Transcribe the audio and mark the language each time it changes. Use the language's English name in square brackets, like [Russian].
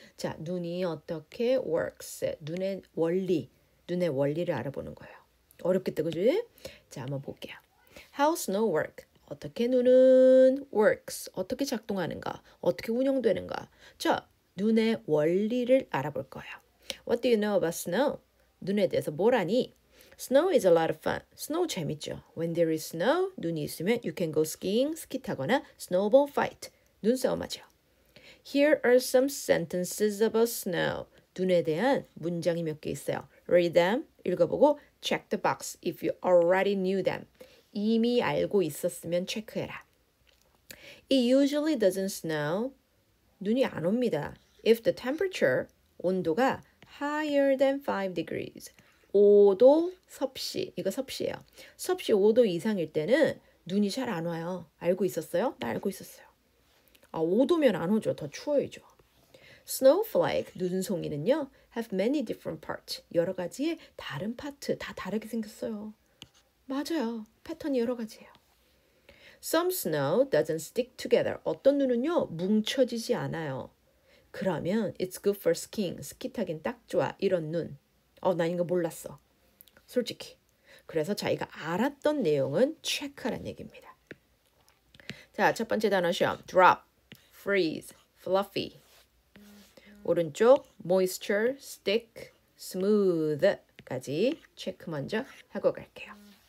[Korean] 자, 눈이 어떻게 works, 눈의 원리를 알아보는 거예요. 어렵겠다, 그지? 자, 한번 볼게요. [English] How snow work, [Korean] 어떻게 눈은 works, 어떻게 작동하는가, 어떻게 운영되는가. 자, 눈의 원리를 알아볼 거예요. [English] What do you know about snow? [Korean] 눈에 대해서 뭘 아니? [English] Snow is a lot of fun. Snow [Korean] 재밌죠. [English] When there is snow, [Korean] 눈이 있으면 [English] you can go skiing, [Korean] 스키 타거나 [English] snowball fight, [Korean] 눈싸움 하죠. [English] Here are some sentences about snow. [Korean] 눈에 대한 문장이 몇 개 있어요. [English] Read them, [Korean] 읽어보고 [English] check the box if you already knew them. [Korean] 이미 알고 있었으면 체크해라. [English] It usually doesn't snow. [Korean] 눈이 안 옵니다. [English] If the temperature, 온도가 higher than 5 degrees. [Korean] 5도 섭씨. 이거 섭씨예요. 섭씨 5도 이상일 때는 눈이 잘 안 와요. 알고 있었어요? 나 알고 있었어요. 5도면 안 오죠. 더 추워야죠. [English] Snowflake, [Korean] 눈송이는요, [English] have many different parts. [Korean] 여러 가지의 다른 파트, 다 다르게 생겼어요. 맞아요. 패턴이 여러 가지예요. [English] Some snow doesn't stick together. [Korean] 어떤 눈은요, 뭉쳐지지 않아요. 그러면 [English] it's good for skiing. [Korean] 스키 타긴 딱 좋아. 이런 눈. 난 이거 몰랐어. 솔직히. 그래서 자기가 알았던 내용은 체크하라는 얘기입니다. 자, 첫 번째 단어 시험. drop, freeze, fluffy. 오른쪽 [English] moisture, stick, smooth [Korean] 까지 체크 먼저 하고 갈게요.